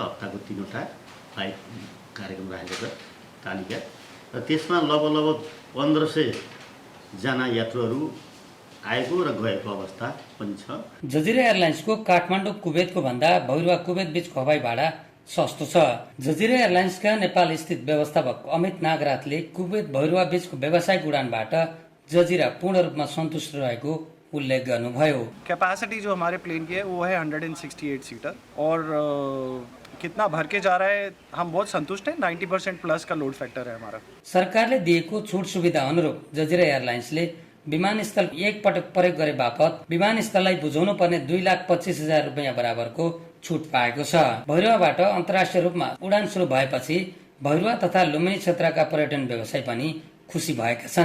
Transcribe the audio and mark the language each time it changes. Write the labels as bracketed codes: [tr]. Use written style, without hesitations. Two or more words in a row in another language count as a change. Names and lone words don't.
[ne] हप्ताको 3 वटा फ्लाइट कार्यक्रम राखेको छ तालिका र त्यसमा लगभग 1500 जना यात्रुहरू आएको र गएको अवस्था पनि छ। जजिरा एयरलाइन्सको काठमाडौँ कुवेतको भन्दा भैरवा कुवेत बीचको हवाई भाडा सस्तो छ। जजिरा एयरलाइन्सका नेपाल स्थित व्यवस्थापक अमित नागराथले कुवेत भैरवा बीचको व्यावसायिक उडानबाट जजिरा पूर्ण रूपमा सन्तुष्ट रहेको उल्लेख गर्नुभयो। [hi] कैपेसिटी जो हमारे प्लेन की है वो है 168 सीटर और कितना भर के जा रहा है हम बहुत संतुष्ट हैं। 90% प्लस का [en] load factor [hi] है हमारा। [ne] सरकारले दिएको छुट सुविधा अनुरूप जजिरा एयरलाइन्सले विमानस्थल एक पटक प्रयोग गरे बापत विमानस्थललाई बुझाउनु पर्ने 2,25,000 रुपियाँ बराबरको छुट पाएको छ। भैरवाबाट अन्तर्राष्ट्रिय रूपमा उडान सुरु भएपछि भैरवा तथा लुम्बिनी क्षेत्रका पर्यटन व्यवसायी पनि खुसी भएका छन्।